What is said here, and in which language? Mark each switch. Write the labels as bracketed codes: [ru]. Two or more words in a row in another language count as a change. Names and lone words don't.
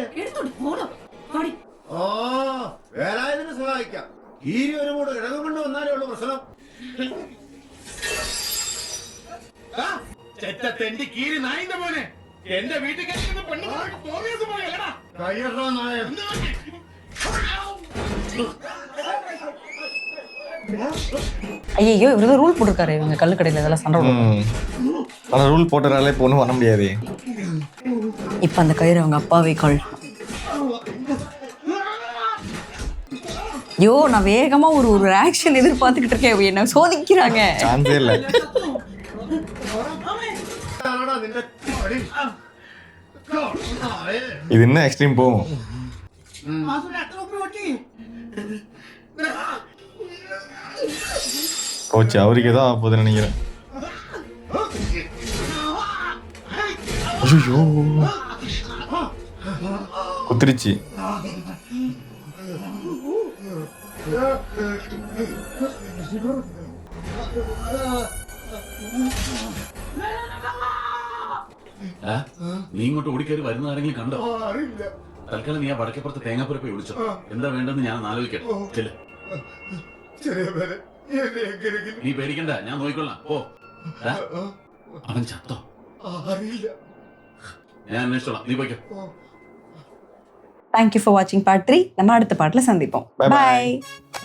[ml] എടുത്തോണ്ട് പോടോ. കോടി ഓ, വേലായുധനെ സഹായിക്കാം. ഈ ഒരു മൂട് കിഴങ്ങ് കൊണ്ട് വന്നാലേ ഉള്ളൂ പ്രശ്നം. തെണ്ടി കീരി നായിന്റെ മോനെ, എന്റെ വീട്ടിൽ കയ്യറാ നായ. [ta] ஐயோ இவரு ரூல் போட்டிருக்காரு இவங்க கல்லுக்கடையில இதெல்லாம் சண்டை போடுவாங்க. ஆனா ரூல் போட்டனால இப்போ ஒன்றும் பண்ண முடியாது. இப்ப அந்த கயிறு அவங்க அப்பாவே கால். ஐயோ நான் வேகமா ஒரு ஆக்ஷன் எதிர்பார்த்துக்கிட்டு இருக்கேன். என்ன சோதிக்கிறாங்க. சான்ஸே இல்லை. [ml] നിന്റെ പടി. [ta] இது இன்னும் எக்ஸ்ட்ரீம் போகும். போச்சு, அவருக்கு ஏதோ ஆகுதுன்னு நினைக்கிறேன். ஐயோ, குத்திருச்சு. [ml] നീ ഇങ്ങോട്ട് ഓടിക്കയറി വരുന്ന ആരെങ്കിലും കണ്ടോ? തൽക്കാലം നീ ആ വടക്കേപ്പുറത്ത് തേങ്ങാപ്പുര പോയി വിളിച്ചോ. എന്താ വേണ്ടെന്ന് ഞാൻ ആലോചിക്കട്ടെ. നീ പേടിക്കണ്ട, ഞാൻ നോക്കിക്കൊള്ളാം. ഓ, അവൻ ചത്തോ? ഞാൻ അന്വേഷിച്ചോളാം, നീ പോയിക്കോ. [en] thank you for watching part 3. [ta] நம்ம அடுத்த பாட்டில் சந்திப்போம். [en] Bye bye. பாய்.